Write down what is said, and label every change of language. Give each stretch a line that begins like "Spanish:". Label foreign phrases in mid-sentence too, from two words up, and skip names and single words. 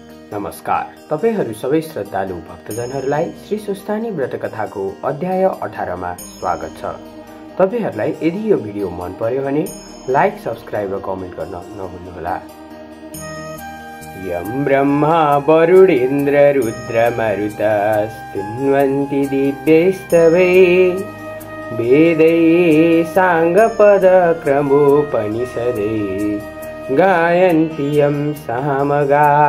Nepali: नमस्कार। तपाईहरू सबै श्रद्धालु भक्तजनहरूलाई श्री सुस्तानी व्रत कथाको अध्याय 18 मा स्वागत छ। तपाईहरूलाई यदि यो भिडियो मन पर्यो भने लाइक, सब्स्क्राइब र कमेन्ट गर्न नभुल्नुहोला।
Sanskrit: यम ब्रह्मा वरुणेन्द्र रुद्र मरुतस्तुन्वन्ति दिव्यैस्तवै वेदै साङ्गपद क्रमोपनिषदै गायन्ति यं सामगा